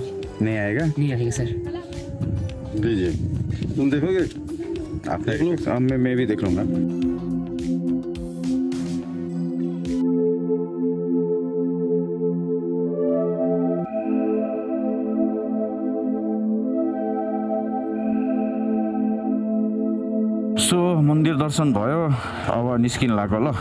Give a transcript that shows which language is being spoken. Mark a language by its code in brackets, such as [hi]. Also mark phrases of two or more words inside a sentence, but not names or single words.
[hi] नहीं आएगा? नहीं आएगा सर। लीजिए, तुम देखोगे? आप देख लो, मैं भी देख लूँगा। [ne] सो मन्दिर दर्शन भयो, अब निस्किन लाग्यो ल।